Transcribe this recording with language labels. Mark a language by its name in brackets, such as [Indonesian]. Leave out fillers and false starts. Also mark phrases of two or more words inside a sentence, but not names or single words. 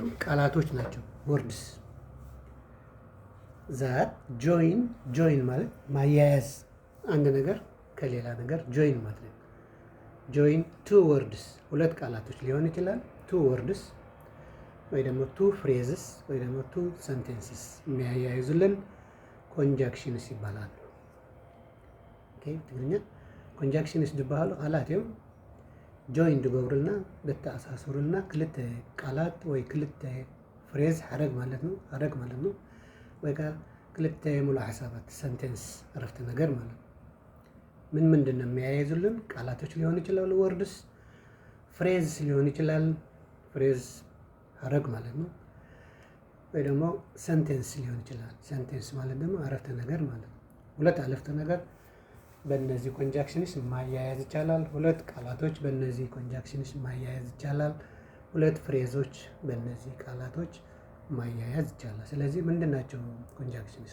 [Amharic] ቃላቶች ናቸው። [English] words that join [Amharic] ማለት ማያያዝ አንድ ነገር ከሌላ ነገር ጆይን ማለት ነው። [English] join to [Amharic] ወርድስ ሁለት ቃላቶች ሊሆን ይችላል። [English] two words [Amharic] ወይ ደግሞ [English] two phrases [Amharic] ወይ ደግሞ [English] two sentences [Amharic] የሚያያይዙልን ኮንጃክሽንስ ይባላሉ። [Tigrinya] ኦኬ ትግርኛ ኮንጃክሽንስ ዝበሃሉ ቃላት እዮም ጆይን ዝገብሩልና ዝተኣሳሰሩልና ክልተ ቃላት ወይ ክልተ ፍሬዝ ሓረግ ማለት ነው ወይ ከዓ ክልተ ሙሉእ ሓሳባት ሰንቴንስ ዕረፍተ ነገር ማለት ነው። [Amharic] ምንድን ነው የሚያያይዙልን? ቃላቶች ሊሆን ይችላሉ ወርድስ፣ ፍሬዝ ሊሆን ይችላል ፍሬዝ ሐረግ ማለት ነው። ወይ ደግሞ ሰንቴንስ ሊሆን ይችላል። ሰንቴንስ ማለት ደግሞ አረፍተ ነገር ማለት ነው። ሁለት አረፍተ ነገር በእነዚህ ኮንጃክሽንስ ማያያዝ ይቻላል። ሁለት ቃላቶች በእነዚህ ኮንጃክሽንስ ማያያዝ ይቻላል። ሁለት ፍሬዞች በእነዚህ ቃላቶች ማያያዝ ይቻላል። ስለዚህ ምንድን ናቸው ኮንጃክሽንስ?